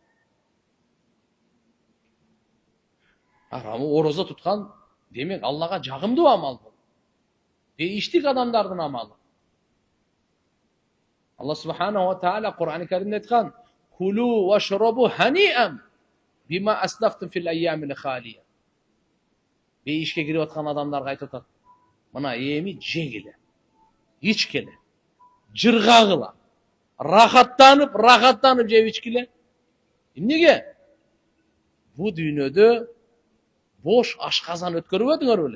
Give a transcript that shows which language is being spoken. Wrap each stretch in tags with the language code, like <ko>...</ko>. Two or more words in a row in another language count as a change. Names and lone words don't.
<ky>Ороза туткан демек Аллага жагымдуу амал бул. Дейиштик адамдардын амалы. Алла</ky> <ar>سبحانه وتعالى</ar> <ky>Кур'ан-ы Каримде айткан:</ky> <ar>"كلوا واشربوا هنيئا بما أسلفتم في الأيام الخالية."</ar> <ky>Бейишке кирип аткан адамдарга айтып атат: "Мына эми жегиле, ичкиле, жыргагыла, рахаттанып жеп ичкиле." Эмнеге? Бу дүйнөдө бош ашказан өткөрбөдүңөр беле?</ky>